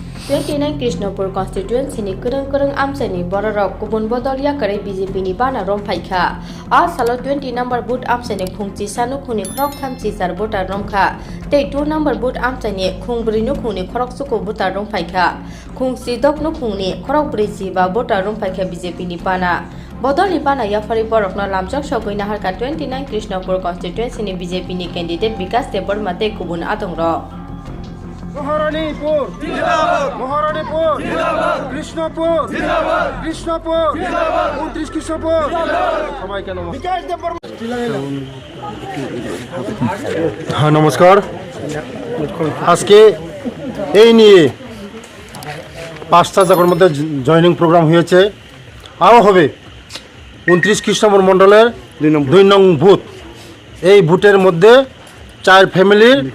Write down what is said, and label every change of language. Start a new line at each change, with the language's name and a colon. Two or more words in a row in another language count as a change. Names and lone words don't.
Kok Borok: 29 Krishnapur constituency ni kereng amsani borarok kubun bodoliya kare BJP ni bana romfaikha a salo 20 number boot amsani khungchi sanu khuni khorok thamchi sar voter romkha tei 2 number boot amsani khungbri nu khuni khorok suko voter romfaikha khungsi dok nu khuni khorok brisi ba voter romfaikha BJP ni bana Bodoli bana yafari borokna lamjak sogoina harka 29 Krishnapur constituency ni BJP ni candidate Vikas Debor mate kubun adongro
Bangla: মহারানীপুর জিন্দাবাদ মহারানীপুর জিন্দাবাদ কৃষ্ণপুর জিন্দাবাদ কৃষ্ণপুর জিন্দাবাদ 29 কৃষ্ণপুর সবাইকে নমস্কার বিকাশ দেববর্মা হ্যাঁ নমস্কার আজকে এই নিয়ে 5টা জায়গার মধ্যে
English: joining program
Bangla: হয়েছে আরও হবে 29 কৃষ্ণপুর মণ্ডলের 2 নং বুথ এই বুথের মধ্যে 4 ফ্যামিলির